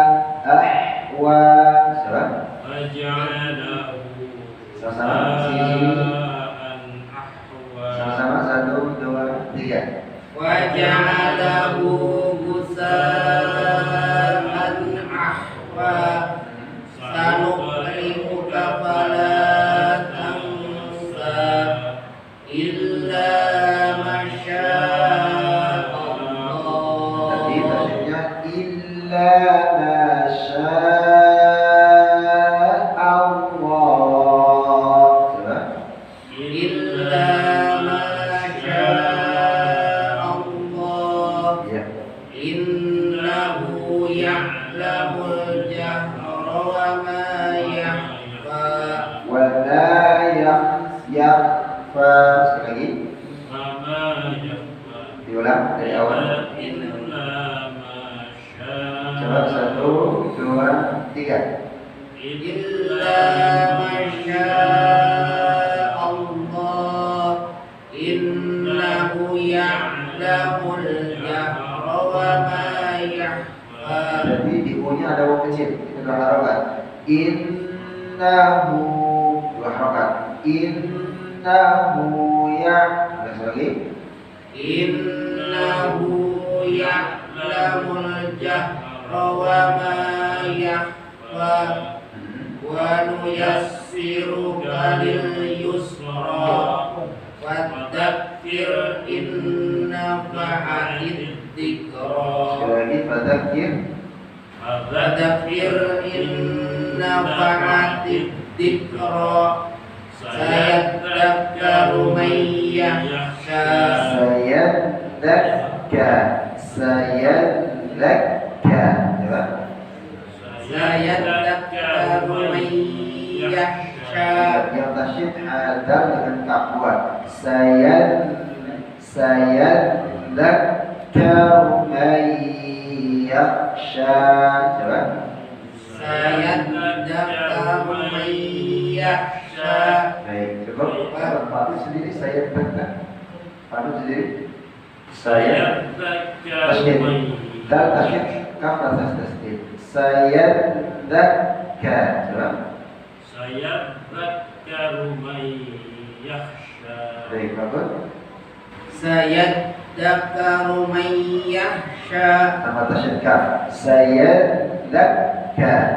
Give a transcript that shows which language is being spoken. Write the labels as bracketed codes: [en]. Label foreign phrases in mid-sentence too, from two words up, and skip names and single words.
[id] Sama-sama satu dua tiga. [ar] وجعله غثاء أحوى سنقرئك فلا تنسى إلا ما شاء الله. [id] Tadi maksudnya [ar] إلا ما شاء الله. إلا ما شاء الله. [id] Ya. [ar] إنه يعلم الجهر وما يخفى. ولا يخفى. [id] Sekali lagi. Diulang dari awal. Coba satu dua tiga. [ar] إلا ما شاء الله. إنه يعلم الجهر وما يخفى. [id] Jadi di U-nya ada waw kecil, itu dua harokat. Innahu dua harokat. Innahu udah sekali. [ar] إنه يعلم الجهر وما يخفى. ونيسرك لليسرى فذكر إن نفعت الذكرى. [id] Sekali lagi fadzakir. [ar] فذكر إن نفعت الذكرى سيذكر من يخشى. [id] Sayadzakka. Coba. [ar] سيذكر من يخشى. [id] Yang tasyid hadal dengan kafuan. [ar] سيذكر من يخشى. [id] Coba. [ar] سيذكر من يخشى. [id] Baik, cukup. Padu sendiri saya tekan. Padu sendiri. Saya tasydid. Dal tasydid, kaf atas tasydid. Sayadzakka. Coba. [ar] سيذكر من يخشى. [id] Baik, bagus. [ar] سيذكر من يخشى. [id] Tambah tasydid kaf. Sayadzakka.